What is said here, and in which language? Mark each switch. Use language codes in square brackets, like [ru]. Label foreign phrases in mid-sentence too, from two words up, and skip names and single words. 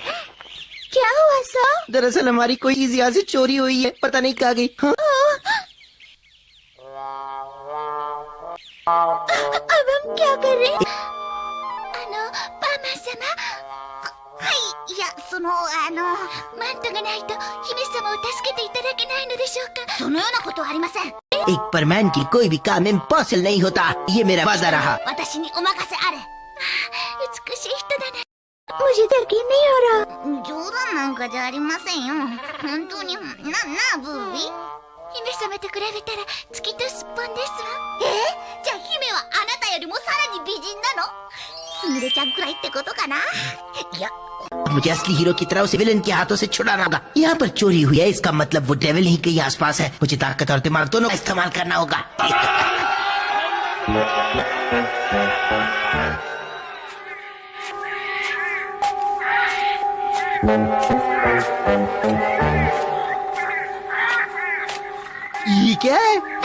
[hi] क्या हुआ सर? दरअसल हमारी कोई चीज यहाँ से चोरी हुई है, पता नहीं कहाँ गई। हाँ? अब हम क्या कर रहे हैं? [ja] そのマントがないと姫様を助けていただけないのでしょうか。そのようなことはありません。 [hi] एक परमैन की कोई भी काम इम्पॉसिबल नहीं होता, ये मेरा वादा रहा। [ja] 私にお任せあれ。美しい人だな。 [hi] मुझे यकीन नहीं हो रहा। [ja] 冗談なんかじゃありませんよ。本当になブービー。姫様と比べたら月とすっぽんですわ。じゃあ姫はあなたよりもさらに美人なの？すみれちゃんくらいってことかな。いや [hi] मुझे असली हीरो की तरह उसे विलन के हाथों से छुड़ाना होगा। यहाँ पर चोरी हुई है, इसका मतलब वो डेविल ही कहीं आसपास है। मुझे ताकत और दिमाग दोनों का इस्तेमाल करना होगा। ये क्या है?